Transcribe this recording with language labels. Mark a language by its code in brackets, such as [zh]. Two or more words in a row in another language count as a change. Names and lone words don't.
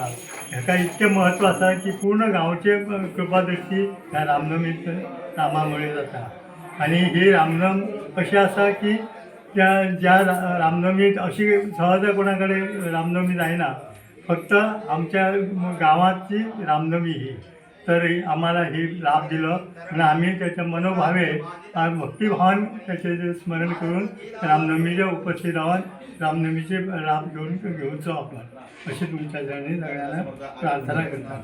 [kok] हेका इतकें महत्व आसा की पूर्ण गांवचे कृपादृश्टी ह्या रामनवमीत नामामुळे जाता. आणि ही रामनवमी अशी आसा की ज्या रामनवमीत अशी सहज कोणा कडेन रामनवमी जायना. [mr] फक्त आमच्या गावाची रामनवमी ही. तर आम्हाला ही लाभ दिलो आणि आम्ही त्याच्या मनोभावे भक्तिभावान त्याचे स्मरण करून रामनवमीच्या उपस्थित राहून रामनवमीचे लाभ घेऊन घेवचो आपण अशी तुमच्या सगळ्यांना प्रार्थना करता.